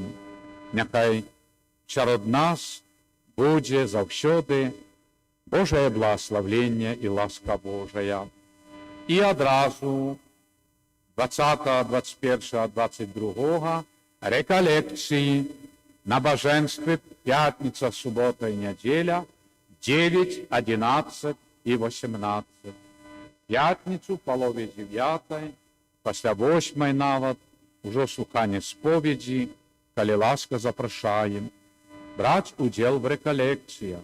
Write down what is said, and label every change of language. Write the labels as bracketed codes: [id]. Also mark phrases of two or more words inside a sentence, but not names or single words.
[uk] Нехай серед нас буде завсюди Божє благословення і ласка Божия. [be] І одразу 20, 21, 22 реколекції набажэнствы пятніца, субота і нядзеля 9, 11 і 18. Пятніцу палове 9, пасля 8 нават, ужо слуханне споведзі, калі ласка запрашаем, браць удзел в рэкалекцыях.